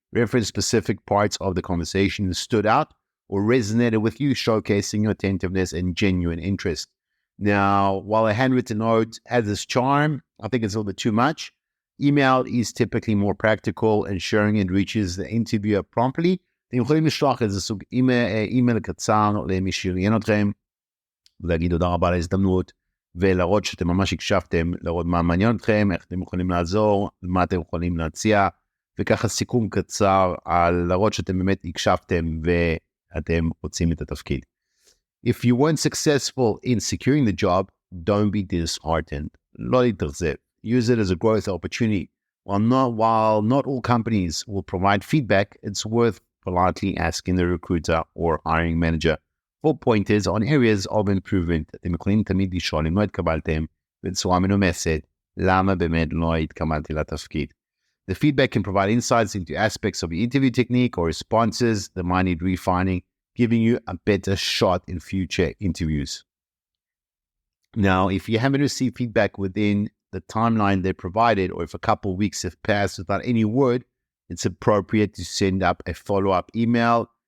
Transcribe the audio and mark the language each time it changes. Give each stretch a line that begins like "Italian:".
English: Reference specific parts of the conversation that stood out or resonated with you, showcasing your attentiveness and genuine interest. Now, while a handwritten note has this charm, I think it's a little bit too much. Email is typically more practical, ensuring it reaches the interviewer promptly.
Hebrew: אתם יכולים לשלוח איזה סוג אימייל קצר למי שראיין אתכם, ולהגיד תודה רבה על ההזדמנות, ולהראות שאתם ממש הקשבתם, להראות מה מעניין אתכם, איך אתם יכולים לעזור, מה אתם יכולים להציע, וככה סיכום קצר על להראות שאתם באמת הקשבתם ואתם רוצים את התפקיד.
English: If you weren't successful in securing the job, don't be disheartened.
Hebrew: לא להתאכזב.
English: Use it as a growth opportunity. While not all companies will provide feedback, it's worth politely asking the recruiter or hiring manager for pointers on areas of improvement.
Hebrew: אתם יכולים תמיד לשאול אם לא התקבלתם בצורה מנומסת, למה באמת לא התקבלתי לתפקיד.
English: The feedback can provide insights into aspects of your interview technique or responses that might need refining, giving you a better shot in future interviews. Now, if you haven't received feedback within the timeline they provided, or if a couple of weeks have passed without any word, it's appropriate to send up a follow-up email.